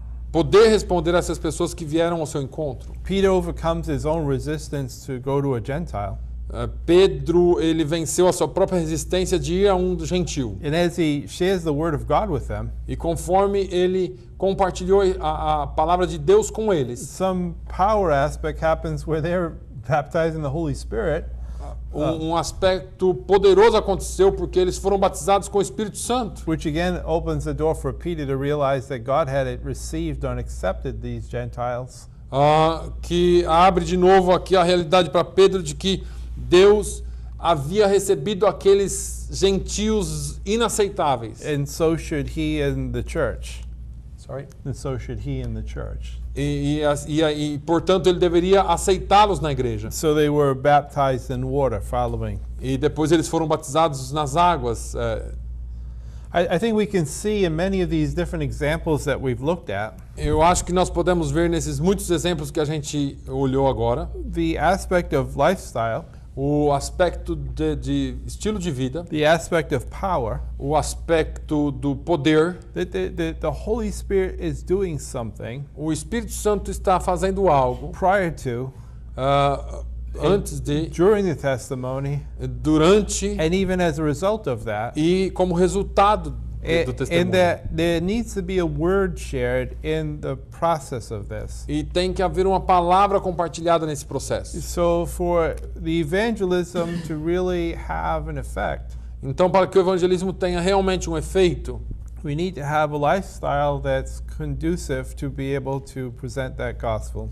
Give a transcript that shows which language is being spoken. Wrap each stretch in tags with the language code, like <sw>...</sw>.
<pt>poder responder a essas pessoas que vieram ao seu encontro.</pt> <en>Peter overcomes his own resistance to go to a Gentile.</en> <pt>Pedro, ele venceu a sua própria resistência de ir a um gentil.</pt> <en>And as he shares the word of God with them,</en> <pt>E conforme ele compartilhou a palavra de Deus com eles,</pt> <en>some power aspect happens where they're baptized in the Holy Spirit.</en> <pt>um aspecto poderoso aconteceu porque eles foram batizados com o Espírito Santo.</pt> <en>Which again opens the door for Peter to realize that God had received and accepted these Gentiles.</en> <pt>Que abre de novo aqui a realidade para Pedro de que Deus havia recebido aqueles gentios inaceitáveis.</pt> <en>And so should he in the church. Sorry. And so should he in the church.</en> <pt>E, portanto, ele deveria aceitá-los na igreja.</pt> <en>So they were baptized in water following.</en> <pt>E depois eles foram batizados nas águas.</pt> <en>I think we can see in many of these different examples that we've looked at,</en> <pt>Eu acho que nós podemos ver nesses muitos exemplos que a gente olhou agora,</pt> <en>the aspect of lifestyle,</en> <pt>o aspecto de estilo de vida,</pt> <en>the aspect of power,</en> <pt>o aspecto do poder.</pt> <en>that the Holy Spirit is doing something</en> <pt>O Espírito Santo está fazendo algo</pt> <en>prior to,</en> <pt>antes de,</pt> <en>during the testimony,</en> <pt>durante</pt> <en>and even as a result of that.</en> <pt>e como resultado do</pt> <en>And</en> <pt>testemunho.</pt> <en>that there needs to be a word shared in the process of this.</en> <pt>E tem que haver uma palavra compartilhada nesse processo.</pt> <en>So for the evangelism to really have an effect,</en> <pt>Então, para que o evangelismo tenha realmente um efeito,</pt> <en>we need to have a lifestyle that's conducive to be able to present that gospel.</en>